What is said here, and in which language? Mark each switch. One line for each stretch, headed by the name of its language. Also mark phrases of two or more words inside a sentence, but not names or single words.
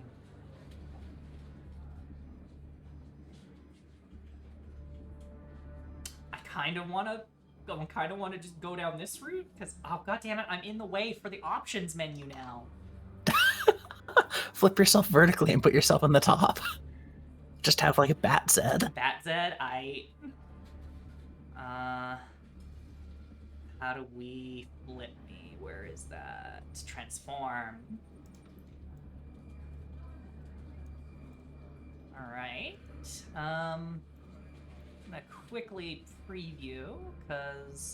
English: I kind of want to just go down this route, because, oh, goddammit, I'm in the way for the options menu now. Flip yourself vertically and put yourself on the top. Just have like a bat Zed. Bat Zed, how do we flip me? Where is that? Transform. Alright. I'm gonna quickly preview, because...